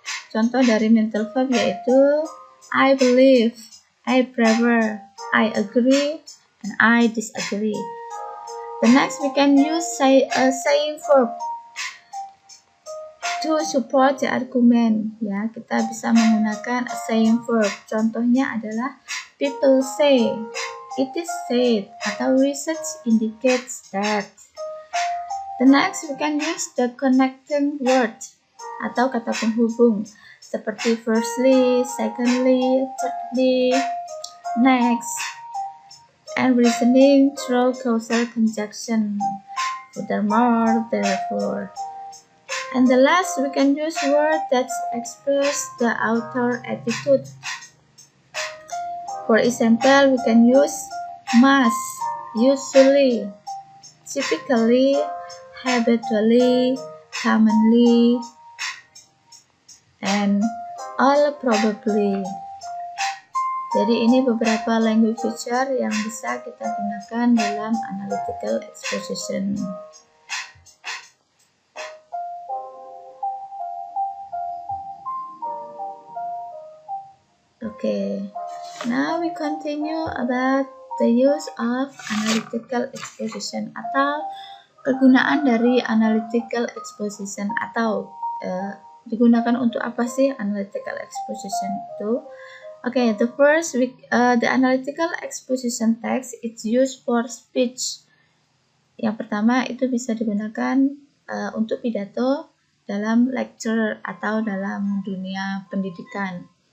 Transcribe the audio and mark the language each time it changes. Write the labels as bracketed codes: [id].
[id] Contoh dari [en] mental verb [id] yaitu [en] I believe, I prefer, I agree, and I disagree. The next, we can use saying verb to support the argument. [id] Ya, kita bisa menggunakan a saying verb. Contohnya adalah [en] people say, it is said, [id] atau [en] research indicates that. The next, we can use the connecting word [id] atau kata penghubung seperti [en] firstly, secondly, thirdly, next, and reasoning through causal conjunction. Furthermore, therefore. And the last, we can use words that express the author attitude. For example, we can use must, usually, typically, habitually, commonly, and all probably. [id] Jadi ini beberapa language feature yang bisa kita gunakan dalam analytical exposition. [en] Okay, now we continue about the use of analytical exposition [id] atau kegunaan dari analytical exposition atau digunakan untuk apa sih analytical exposition itu? [en] Okay, the first, the analytical exposition text it's used for speech. [id] Yang pertama itu bisa digunakan untuk pidato dalam lecture atau dalam dunia pendidikan.